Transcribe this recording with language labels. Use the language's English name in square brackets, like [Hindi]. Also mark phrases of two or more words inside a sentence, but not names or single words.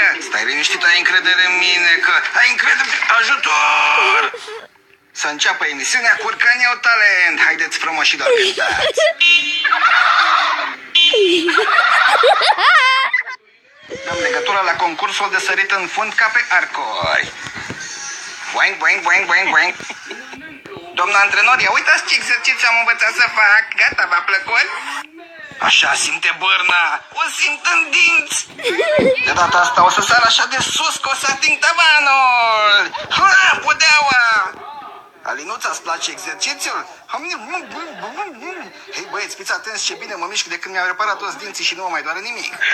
[Romanian] Stai liniștit, ai încredere în mine, că ai încredere... Ajutor! Să înceapă emisiunea Curcanii au talent. Haideți frumoșilor, cântați! Dăm legătura la concursul de sărit în fund ca pe arcori. Boing, boing, boing, boing, boing. Domnul antrenor, ia uitați ce exercițiu am învățat să fac. Gata, v-a plăcut? Așa simte bârna. O simt în dinți. De data asta o să sar așa de sus că o să ating tavanul. Ha, pudeaua. Alinuța, îți place exercițiul? Hei, băieți, fiți atenți ce bine mă mișc de când mi-am reparat toți dinții și nu mă mai doare nimic.